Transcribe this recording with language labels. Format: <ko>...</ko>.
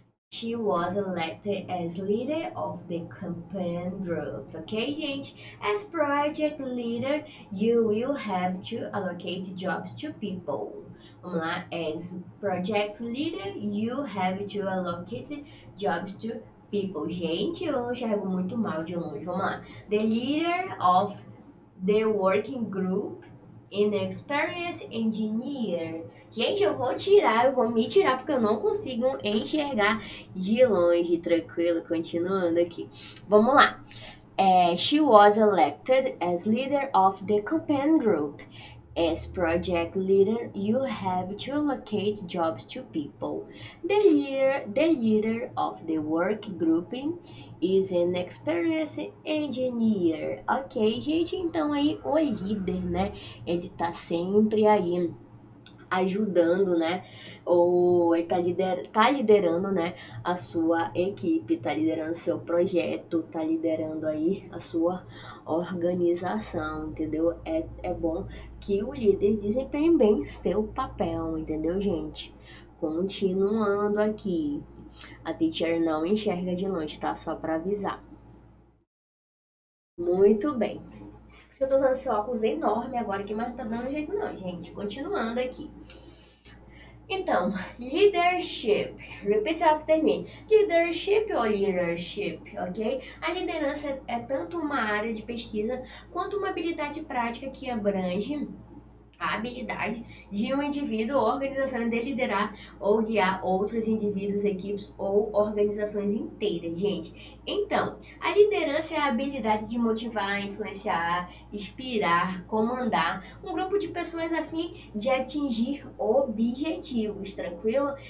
<en>She was elected as leader of the campaign group.</en> <pt>Ok, gente?</pt> <en>As project leader, you will have to allocate jobs to people.</en> <pt>Vamos lá.</pt> <en>As project leader, you have to allocate jobs to people.</en> <pt>Gente, eu enxergo muito mal de longe. Vamos lá.</pt> <en>The leader of the working group Inexperienced engineer.</en> <pt>Gente, eu vou me tirar porque eu não consigo enxergar de longe. Tranquilo, continuando aqui.</pt> <en>Vamos lá. She was elected as leader of the campaign group. As project leader, you have to allocate jobs to people. The leader of the work grouping is an experienced engineer.</en> <pt>Ok, gente, então aí o líder, né? Ele tá sempre aí ajudando, né? Ou tá liderando, né? A sua equipe, tá liderando o seu projeto, tá liderando aí a sua organização, entendeu? É bom que o líder desempenhe bem seu papel, entendeu, gente? Continuando aqui. A teacher não enxerga de longe, tá? Só pra avisar. Muito bem. Eu tô usando esse óculos enorme agora aqui, mas não tá dando jeito não, gente. Continuando aqui. Então, leadership.</pt> <en>Repeat after me. Leadership ou leadership, ok?</en> <pt>A liderança é tanto uma área de pesquisa quanto uma habilidade prática que abrange a habilidade de um indivíduo ou organização de liderar ou guiar outros indivíduos, equipes ou organizações inteiras, gente. Então, a liderança é a habilidade de motivar, influenciar, inspirar, comandar um grupo de pessoas a fim de atingir objetivos, tranquilo?</pt>